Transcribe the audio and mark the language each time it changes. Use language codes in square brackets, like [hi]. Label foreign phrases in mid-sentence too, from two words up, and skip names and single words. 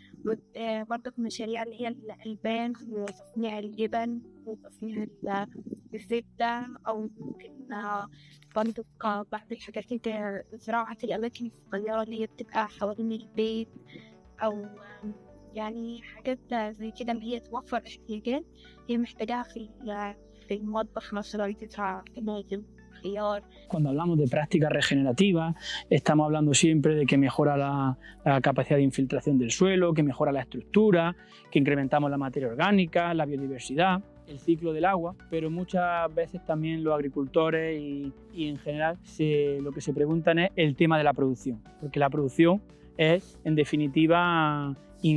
[ar] برضه مشاريع اللي هي الألبان وتصنيع الجبن وتصنيع الزبدة، أو ممكن برضه بعض الحاجات اللي زراعة الأماكن الصغيرة اللي هي بتبقى حوالين البيت، أو يعني حاجات زي كده اللي هي توفر احتياجات هي محتاجاها في المطبخ، مثلا تزرع طماطم خيار. [es] Cuando hablamos de prácticas regenerativas, estamos hablando siempre de que mejora la capacidad de infiltración del suelo, que mejora la estructura, que incrementamos la materia orgánica, la biodiversidad, el ciclo del agua, pero muchas veces también los agricultores y en general lo que se preguntan es el tema de la producción, porque la producción es en definitiva ingreso.